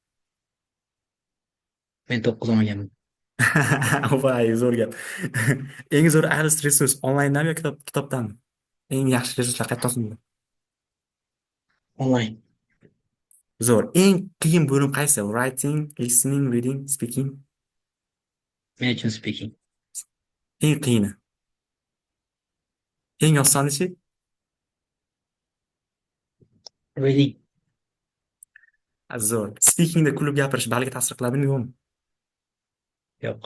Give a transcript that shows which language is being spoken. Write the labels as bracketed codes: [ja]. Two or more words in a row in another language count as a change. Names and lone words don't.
[uz] Men 9 olganman. Voy, zo'r gap. Eng zo'r ALIS resurs onlayndanmi yoki kitobdanmi? Eng yaxshi resurslar qayerdan topiladi? Onlayn. Zo'r. Eng qiyin bo'lim qaysi? [en] Writing, listening, reading, speaking. [uz] Men uchun speaking. Eng qiyini. Eng osonichi? Reading. Zo'r. Speakingda kulib gapirish baliga ta'sir qiladimi yo'qmi? Yo'q.